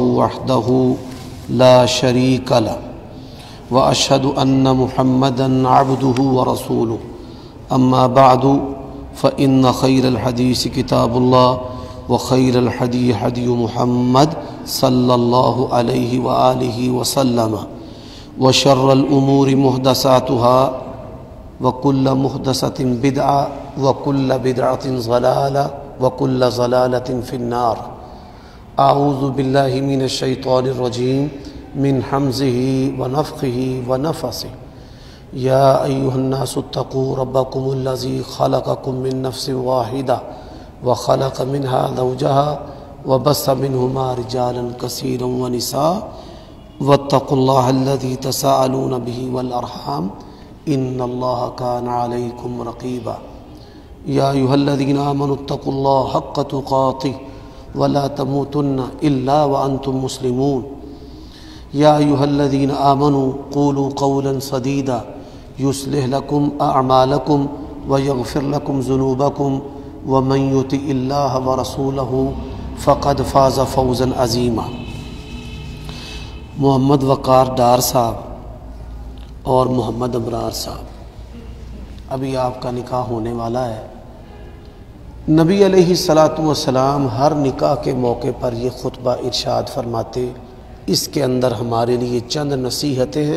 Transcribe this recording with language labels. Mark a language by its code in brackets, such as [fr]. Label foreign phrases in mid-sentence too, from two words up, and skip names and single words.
[ar] وحده لا شريك له وأشهد أن محمدا عبده ورسوله أما بعد فإن خير الحديث كتاب الله وخير الهدي هدي محمد صلى الله عليه وآله وسلم وشر الأمور محدثاتها وكل محدثة بدعة وكل بدعة ضلالة وكل ضلالة في النار. أعوذ بالله من الشيطان الرجيم من همزه ونفخه ونفثه. يا أيها الناس اتقوا ربكم الذي خلقكم من نفس واحدة وخلق منها زوجها وبث منهما رجالا كثيرا ونساء واتقوا الله الذي تساءلون به والأرحام إن الله كان عليكم رقيبا. يا أيها الذين آمنوا اتقوا الله حق تقاته ولا تموتن إلا وأنتم مسلمون. يا أيها الذين آمنوا قولوا قولا سديدا يصلح لكم أعمالكم ويغفر لكم ذنوبكم ومن يطع الله ورسوله فقد فاز فوزا عظيما. [ur] محمد وقار ڈار صاحب اور محمد ابرار صاحب، ابھی آپ کا نکاح ہونے والا ہے. نبی [ar] عليه الصلاة والسلام [ur] ہر نکاح کے موقع پر یہ خطبہ ارشاد فرماتے، اس کے اندر ہمارے لیے چند نصیحتیں ہیں.